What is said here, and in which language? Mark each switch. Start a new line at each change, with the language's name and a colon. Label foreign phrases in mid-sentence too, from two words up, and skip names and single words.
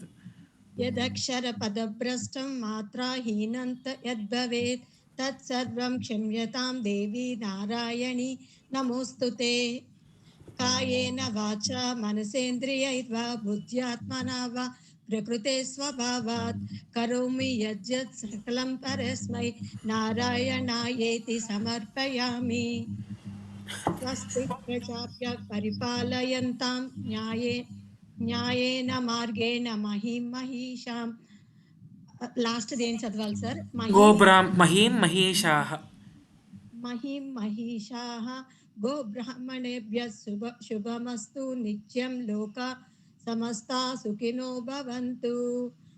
Sanskrit: యదక్షర పదభ్రష్టం మాత్రాహీనంత యద్భవేత్ తత్సర్వం క్షమ్యతాం దేవి నారాయణి నమోస్తుతే. కాయేన వాచా మనసేంద్రియైర్వా బుద్ధ్యాత్మనా వా ప్రకృతే స్వభావాత్ కరోమి యజ్జత్ సకలం పరస్మై నారాయణాయేతి సమర్పయామి. స్వస్తి ప్రజాభ్య పరిపాలయంతాం న్యాయేన మార్గేణ మహిషాం.
Telugu: లాస్ట్ ఏం చదవాలి సార్?
Sanskrit: మహీషాః గోబ్రాహ్మణేభ్య శుభమస్తు నిత్యం లోక సమస్తా సుఖినో భవంతు.